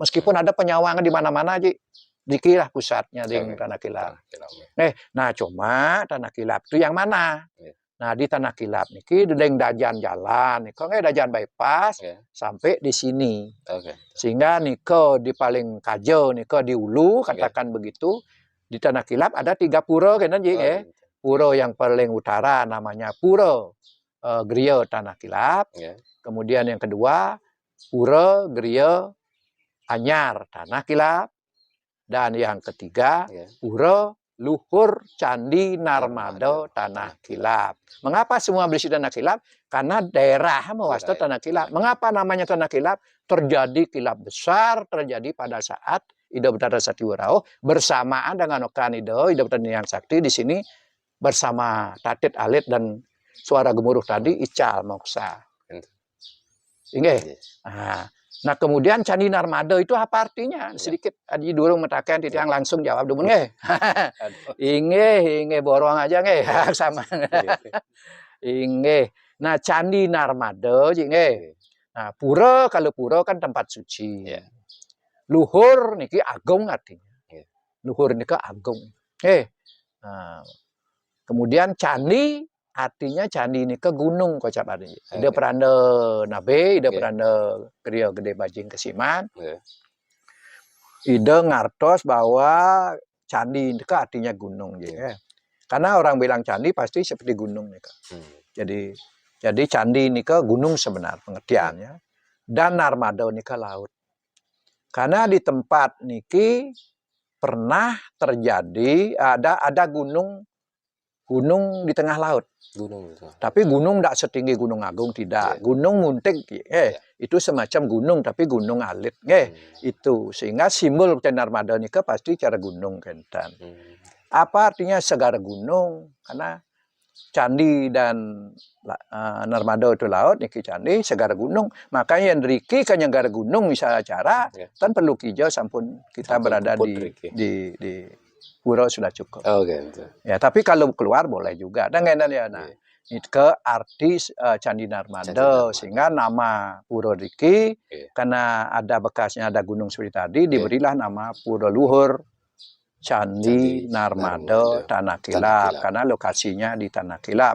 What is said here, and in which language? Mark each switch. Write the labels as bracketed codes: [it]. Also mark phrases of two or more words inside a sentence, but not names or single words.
[id] Meskipun ada penyawangan di mana-mana ji. Dikilah pusatnya di Tanah Kilap. Nah cuma Tanah Kilap itu yang mana? [ban] Nah di Tanah Kilap niki dedeng dajan jalan, niko dajan bypass sampai di sini. Sehingga niko di paling kajo, niko di ulu katakan begitu. [id] Di Tanah Kilap ada 3 pura kan ji Pura yang paling utara namanya Pura Griya Tanah Kilap. Kemudian yang kedua Pura Griya Anyar Tanah Kilap. Dan yang ketiga, Pura Luhur Candi Narmada Tanah Kilap. Mengapa semua berisi Tanah Kilap? Karena daerah mewasta Tanah Kilap. Mengapa namanya Tanah Kilap? Terjadi kilap besar terjadi pada saat ida betara sakti warau bersamaan dengan okan ida betara niang sakti di sini bersama tatit alit dan suara gemuruh tadi ical moksa. [ban] Inggih. Nah kemudian Candi Narmada itu apa artinya? Sedikit Aji Durung metakan titiang langsung jawab dulu nggih. Inggih borong aja nggih sama. Inggih. [id] Nah Candi Narmada nggih. Nah pura kalau pura kan tempat suci. [ban] luhur niki agung artinya. Nggih. Luhur nika agung. [id] Nah, kemudian candi artinya candi nika gunung kocap artinya. Ida Oke. [ban] peranda nabe, ida Nggih. peranda kriya gede bajing kesiman. Nggih. Ida ngartos [id] bahwa candi itu artinya gunung ya. Karena orang bilang candi pasti seperti gunung nih. Jadi candi ini ke gunung sebenarnya pengertiannya. Dan narmada ini ke laut. Karena di tempat niki pernah terjadi ada gunung di tengah laut. Gunung itu. Tapi gunung tidak setinggi Gunung Agung tidak. Gunung muntik itu semacam gunung tapi gunung alit itu sehingga simbol narmada nika pasti cara gunung kentan. Apa artinya segara gunung? Karena candi dan narmada itu laut niki candi segara gunung. Makanya yang riki kan yang gara gunung misalnya acara kan perlu kijau sampun kita berada di pura sudah cukup. Ya, tapi kalau keluar boleh juga. Dan ya, nah, ke arti Candi Narmada sehingga nama Pura Riki karena ada bekasnya ada gunung seperti tadi diberilah nama Pura Luhur Candi Narmada Tanah Kilap karena lokasinya di Tanah Kilap.